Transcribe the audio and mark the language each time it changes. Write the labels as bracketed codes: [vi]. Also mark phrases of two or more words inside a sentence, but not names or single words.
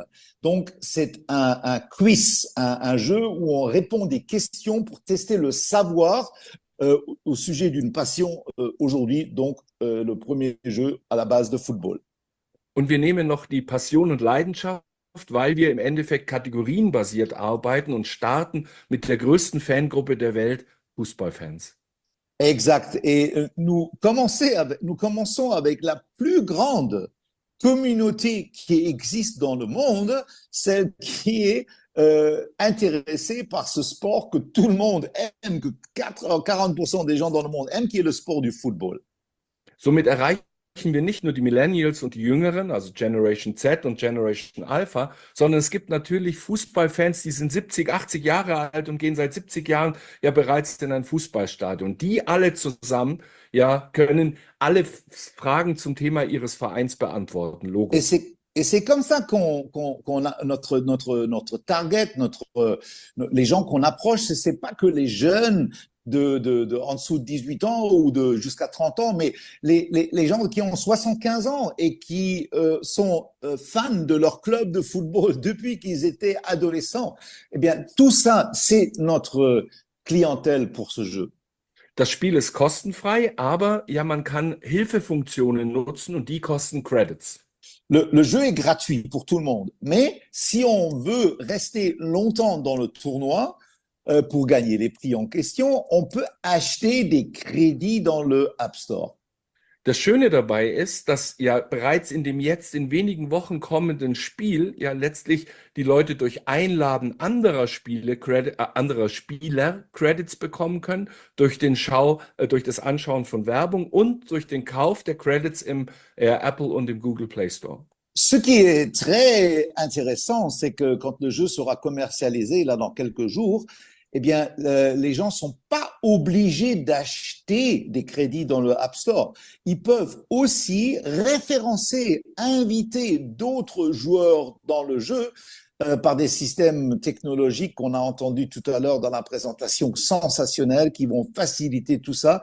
[fr] Donc, c'est un quiz, un jeu où on répond des questions pour tester le savoir au sujet d'une passion aujourd'hui, donc le premier jeu à la base de football. [de] Und wir nehmen noch die Passion und Leidenschaft, weil wir im Endeffekt kategorienbasiert arbeiten und starten mit der größten Fangruppe der Welt, Fußballfans. [fr] Exact. Et nous commençons avec la plus grande communauté qui existe dans le monde, celle qui est intéressée par ce sport que tout le monde aime, que 40% des gens dans le monde aiment, qui est le sport du football. [de] Somit erreichen wir nicht nur die Millennials und die Jüngeren, also Generation Z und Generation Alpha, sondern es gibt natürlich Fußballfans, die sind 70, 80 Jahre alt und gehen seit 70 Jahren ja bereits in ein Fußballstadion. Die alle zusammen ja können alle Fragen zum Thema ihres Vereins beantworten. Logo. [fr] Et c'est comme ça qu'on a notre target, les gens qu'on approche, c'est pas que les jeunes en dessous de 18 ans ou jusqu'à 30 ans, mais les gens qui ont 75 ans et qui sont fans de leur club de football depuis qu'ils étaient adolescents. Eh bien, tout ça, c'est notre clientèle pour ce jeu. [de] Das Spiel ist kostenfrei, aber ja, man kann Hilfefunktionen nutzen und die kosten Credits. [fr] Le jeu est gratuit pour tout le monde, mais si on veut rester longtemps dans le tournoi, pour gagner les prix en question, on peut acheter des crédits dans le App Store. [de] Das Schöne dabei ist, dass ja bereits in dem jetzt in wenigen Wochen kommenden Spiel ja letztlich die Leute durch Einladen anderer Spieler Credits bekommen können, durch durch das Anschauen von Werbung und durch den Kauf der Credits im Apple und im Google Play Store. [fr] Ce qui est très intéressant, c'est que quand le jeu sera commercialisé là dans quelques jours, eh bien, les gens sont pas obligés d'acheter des crédits dans le App Store. Ils peuvent aussi référencer, inviter d'autres joueurs dans le jeu par des systèmes technologiques qu'on a entendus tout à l'heure dans la présentation sensationnelle qui vont faciliter tout ça.